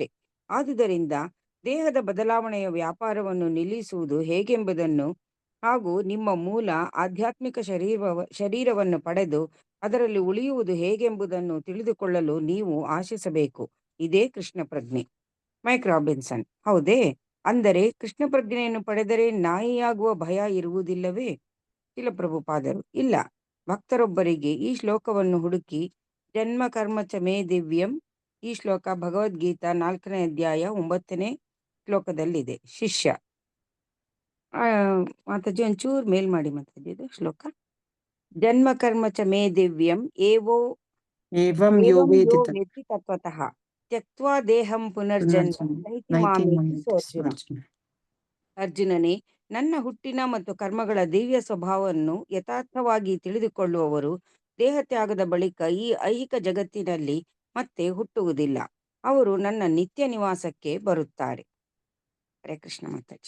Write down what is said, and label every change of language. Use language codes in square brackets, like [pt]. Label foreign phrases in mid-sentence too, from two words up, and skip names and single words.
[kn] ಆದುದರಿಂದ ದೇಹದ ಬದಲಾವಣೆಯ ವ್ಯಾಪಾರವನ್ನು ನಿಲ್ಲಿಸುವುದು ಹೇಗೆಂಬುದನ್ನು ಹಾಗೂ ನಿಮ್ಮ ಮೂಲ ಆಧ್ಯಾತ್ಮಿಕ ಶರೀರವನ್ನು ಪಡೆದು ಅದರಲ್ಲಿ ಉಳಿಯುವುದು ಹೇಗೆಂಬುದನ್ನು ತಿಳಿದುಕೊಳ್ಳಲು ನೀವು ಆಶಿಸಬೇಕು. ಇದೇ ಕೃಷ್ಣ ಪ್ರಜ್ಞೆ. ಮೈಕ್ ರಾಬಿನ್ಸನ್: ಹೌದೇ? ಅಂದರೆ ಕೃಷ್ಣ ಪ್ರಜ್ಞೆಯನ್ನು ಪಡೆದರೆ ನಾಯಿಯಾಗುವ ಭಯ ಇರುವುದಿಲ್ಲವೇ? ಶಿಲಪ್ರಭುಪಾದರು: ಇಲ್ಲ. ಭಕ್ತರೊಬ್ಬರಿಗೆ ಈ ಶ್ಲೋಕವನ್ನು ಹುಡುಕಿ [sa] ಜನ್ಮ ಕರ್ಮ ಚ ಮೇ ದಿವ್ಯಂ. [kn] ಈ ಶ್ಲೋಕ ಭಗವದ್ಗೀತಾ 4ನೇ ಅಧ್ಯಾಯ 9ನೇ ಶ್ಲೋಕದಲ್ಲಿದೆ. ಶಿಷ್ಯ: ಮಾತಾಜಿ ಒಂಚೂರು ಮೇಲ್ ಮಾಡಿ ಮಾತಾಜಿ. ಇದು ಶ್ಲೋಕ [sa] ಜನ್ಮ ಕರ್ಮ ಚ ಮೇ ದಿವ್ಯಂ ಏವಂ ಯೋ ವೇತ್ತಿ ತತ್ವತಃ ತ್ಯಕ್ತ್ವಾ ದೇಹಂ ಪುನರ್ಜನ್ಮ ನೈತಿ ಮಾಮೇತಿ ಅರ್ಜುನ. [kn] ಅರ್ಜುನನೇ, ನನ್ನ ಹುಟ್ಟಿನ ಮತ್ತು ಕರ್ಮಗಳ ದಿವ್ಯ ಸ್ವಭಾವವನ್ನು ಯಥಾರ್ಥವಾಗಿ ತಿಳಿದುಕೊಳ್ಳುವವರು ದೇಹತ್ಯಾಗದ ಬಳಿಕ ಈ ಐಹಿಕ ಜಗತ್ತಿನಲ್ಲಿ ಮತ್ತೆ ಹುಟ್ಟುವುದಿಲ್ಲ. ಅವರು ನನ್ನ ನಿತ್ಯ ನಿವಾಸಕ್ಕೆ ಬರುತ್ತಾರೆ. [sa] ಹರೇ ಕೃಷ್ಣ [kn] ಮಾತಾಜಿ.